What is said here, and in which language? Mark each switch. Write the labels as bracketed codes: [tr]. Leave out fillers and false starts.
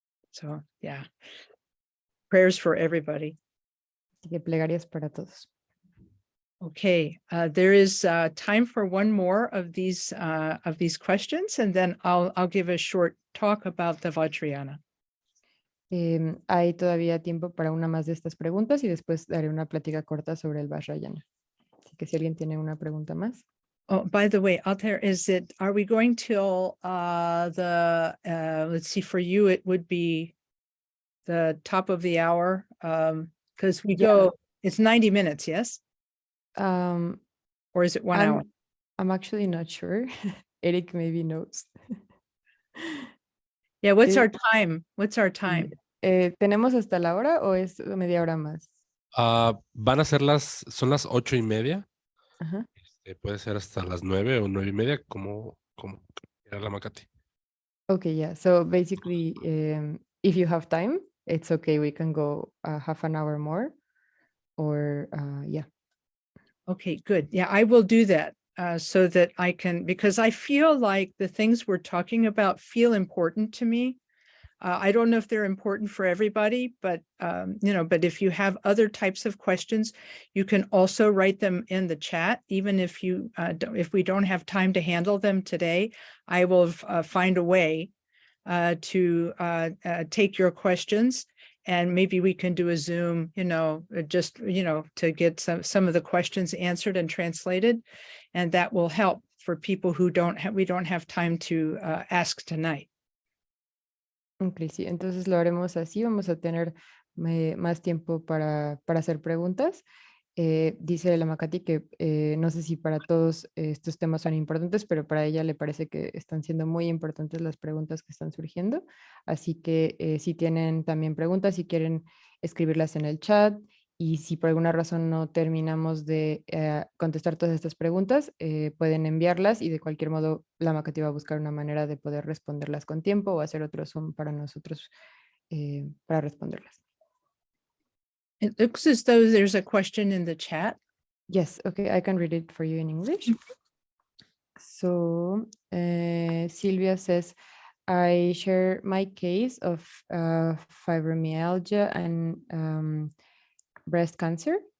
[en] So, yeah, prayers for everybody. [es] Así que plegarias para todos. [en] Okay, there is time for one more of these questions, and then I'll give a short talk about the Vajrayana. [es] Hay todavía tiempo para una más de estas preguntas y después daré una plática corta sobre el Vajrayana. Así que si alguien tiene una pregunta más. [en] Oh, by the way, out there, are we going till let's see, for you, it would be the top of the hour, because we go, it's 90 minutes, yes? Or is it 1 hour? I'm actually not sure. Eric maybe knows. Yeah, what's our time? What's our time? [es] ¿Tenemos hasta la hora o es media hora más? Van a ser son las 8:30. Ajá. Puede ser hasta las 9 o 9:30, como quiera la Makati. [en] Okay, yeah. So basically, if you have time, it's okay. We can go half an hour more, or yeah. Okay, good. Yeah, I will do that so that I can, because I feel like the things we're talking about feel important to me. I don't know if they're important for everybody, but but if you have other types of questions, you can also write them in the chat. Even if if we don't have time to handle them today, I will find a way to take your questions, and maybe we can do a Zoom, just, to get some of the questions answered and translated. And that will help for people who we don't have time to ask tonight. [es] Ok, sí, entonces lo haremos así, vamos a tener más tiempo para hacer preguntas. Dice la Makati que no sé si para todos estos temas son importantes, pero para ella le parece que están siendo muy importantes las preguntas que están surgiendo. Así que si tienen también preguntas, si quieren escribirlas en el chat, y si por alguna razón no terminamos de contestar todas estas preguntas, pueden enviarlas, y de cualquier modo la Makati va a buscar una manera de poder responderlas con tiempo o hacer otro Zoom para nosotros para responderlas. [en] It looks as though there's a question in the chat. Yes, okay, I can read it for you in English. So Sylvia says, I share my case of fibromyalgia and breast cancer.